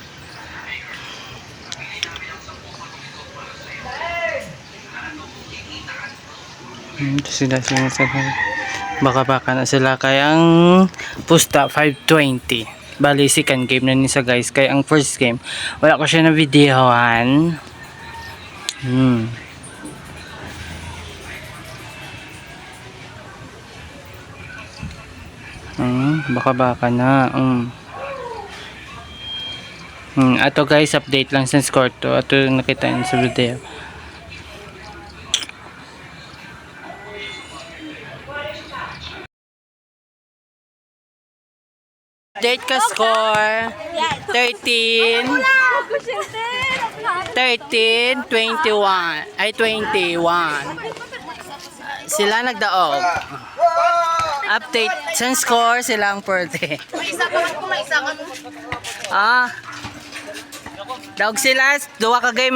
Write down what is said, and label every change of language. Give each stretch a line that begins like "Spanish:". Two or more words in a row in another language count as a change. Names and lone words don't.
Hiligaynon: sila baka na sila kaya ang pusta 520 bali
English: second game
Hiligaynon: na nisa guys, kaya ang
English: first game
Hiligaynon: wala ko siya na videohan baka na ato guys, update lang sa score to ato nakita nyo sa video update ka score 13 21 ay 21 sila nagdaog update sa score silang 40 daog sila duwa ka